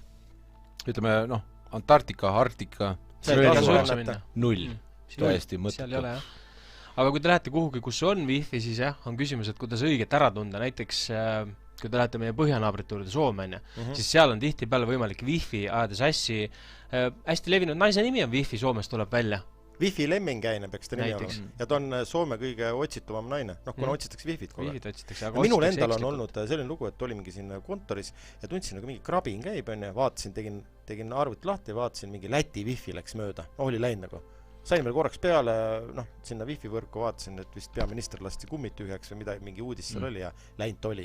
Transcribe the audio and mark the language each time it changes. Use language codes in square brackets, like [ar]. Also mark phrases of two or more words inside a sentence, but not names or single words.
[et] Ütleme, Antarktika, Arktika, null. Täiesti mõttetu. Aga kui te lähete kuhugi, kus on Wi-Fi, siis on küsimus, et kuidas õiget ära tunda. Näiteks, kui te lähete meie põhjanaabrite juurde Soome, siis seal on tihtipeale võimalik Wi-Fi ajada sassi. Hästi levinud naise nimi on Wi-Fi, Soomes tuleb välja. Wi-Fi Lemminkäine peaks ta nimi olema. Ja ta on Soome kõige otsituvam naine. Kuna otsitakse Wi-Fit kogu aeg. Minul endal on olnud selline lugu, et olimegi siin kontoris ja tundsin nagu mingi krabin käib, vaatasin, tegin arvuti lahti ja vaatasin, mingi Läti Wi-Fi läks mööda. Oli läinud nagu. Sain veel korraks peale, sinna Wi-Fi võrku vaatasin, et vist peaminister lasti kummid tühjaks või midagi, mingi uudis seal oli ja läinud oligi.